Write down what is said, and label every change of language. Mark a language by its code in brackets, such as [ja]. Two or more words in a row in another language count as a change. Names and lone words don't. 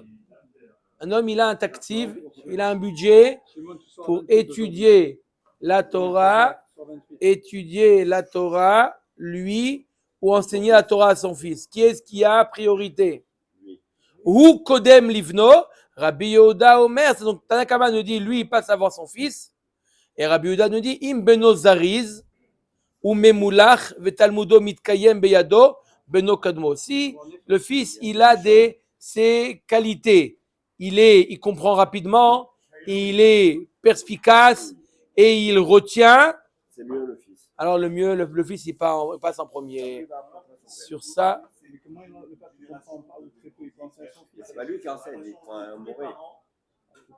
[fr] Un homme, il a un tactif, il a un budget pour étudier la Torah, lui, ou enseigner la Torah à son fils. Qui est-ce qui a priorité? [he] הוא קודם לבנו, רבי יהודה אומר. [fr] Donc Tanakama nous dit, lui, il passe avant son fils. Et Rabbi Yehuda nous dit, [he] אם בנו זריז, או ממולח, ותלמודו מתקיים בידו, בנו קודמו. [fr] Si le fils, il a ses qualités, il comprend rapidement, il est perspicace et il retient. C'est mieux le fils. Alors le mieux, le fils, il passe en premier. Sur ça. C'est pas lui qui enseigne, il prend un moré.